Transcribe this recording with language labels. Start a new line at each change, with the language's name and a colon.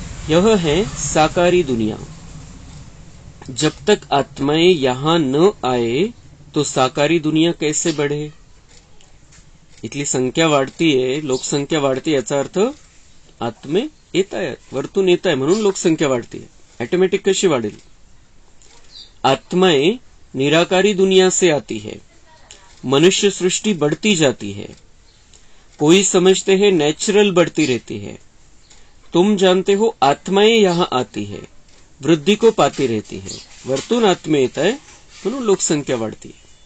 Hindi: यह है साकारी दुनिया। जब तक आत्माएं यहां न आए तो साकारी दुनिया कैसे बढ़े?
Marathi: इतली संख्या वाढतीये, लोकसंख्या वाढते, याचा अर्थ आत्मे येत आहेत, वरतून येत आहे म्हणून लोकसंख्या वाढतीये। ऑटोमेटिक कशी वाढेल?
Hindi: आत्माएं निराकारी दुनिया से आती है, मनुष्य सृष्टि बढ़ती जाती है। कोई समझते हैं नेचुरल बढ़ती रहती है। तुम जानते हो आत्माएं यहां आती है, वृद्धि को पाती रहती है,
Marathi: वरतून आत्मे येत है म्हणून लोकसंख्या वाढती है।